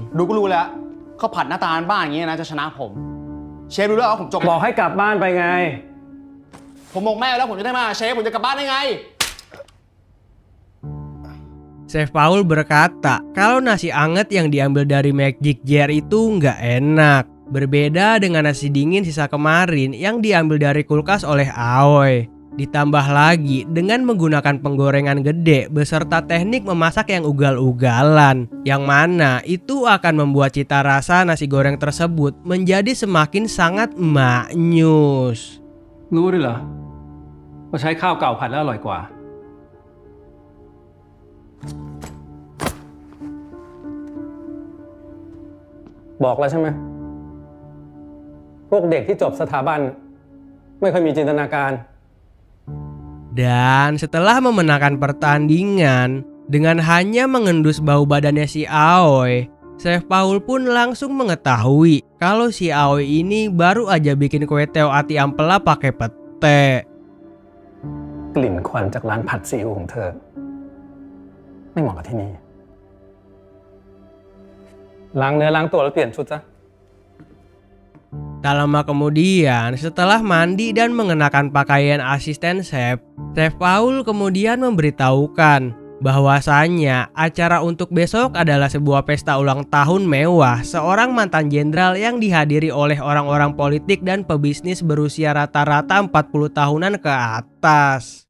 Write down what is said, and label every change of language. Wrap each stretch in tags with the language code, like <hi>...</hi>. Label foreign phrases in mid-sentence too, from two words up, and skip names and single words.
<th>ดูก็รู้แล้วข้าวผัดหน้าตาบ้านอย่างนี้นะจะชนะผมเชฟรู้แล้วว่าผมจบ บอกให้กลับบ้านไปไง ผมบอกแม่แล้วผมจะได้มาเชฟผมจะกลับบ้านได้ไง</th> <id>Chef Paul berkata kalau nasi anget yang diambil dari Magic Jar itu nggak enak. Berbeda dengan nasi dingin sisa kemarin yang diambil dari kulkas oleh Aoi. Ditambah lagi dengan menggunakan penggorengan gede beserta teknik memasak yang ugal-ugalan. Yang mana itu akan membuat cita rasa nasi goreng tersebut menjadi semakin sangat maknyus.</id> <th>รู้ด้วยเหรอว่าใช้ข้าวเก่าผัดแล้วอร่อยกว่า บอกแล้วใช่ไหม พวกเด็กที่จบสถาบันไม่ค่อยมีจินตนาการ</th> <id>Dan setelah memenangkan pertandingan dengan hanya mengendus bau badannya si Aoi, Chef Paul pun langsung mengetahui kalau si Aoi ini baru aja bikin kue teo ati ampela pakai pete.</id> <th>กลิ่นควันจากร้านผัดซีอิ๊วของเธอ ไม่เหมาะกับที่นี่ ล้างเนื้อล้างตัวแล้วเปลี่ยนชุดซะ</th> <id>Tak lama kemudian, setelah mandi dan mengenakan pakaian asisten chef, Chef Paul kemudian memberitahukan bahwasannya acara untuk besok adalah sebuah pesta ulang tahun mewah seorang mantan jenderal yang dihadiri oleh orang-orang politik dan pebisnis berusia rata-rata 40 tahunan ke atas.</id>